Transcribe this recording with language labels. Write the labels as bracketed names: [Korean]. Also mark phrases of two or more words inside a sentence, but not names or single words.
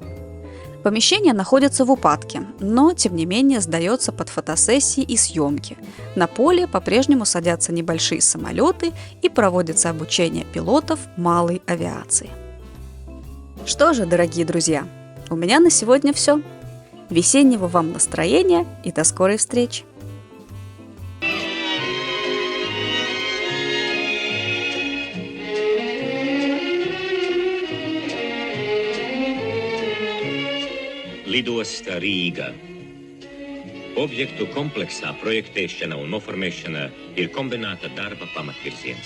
[Russian] Помещение находится в упадке, но, тем не менее, сдается под фотосессии и съемки. На поле по-прежнему садятся небольшие самолеты и проводится обучение пилотов малой авиации. Что же, дорогие друзья, у меня на сегодня все. Весеннего вам настроения и до скорой встречи! [Latvian] Lidosta Rīga. Objektu kompleksā projektēšana un noformēšana ir kombinēta darba pamatvirziens.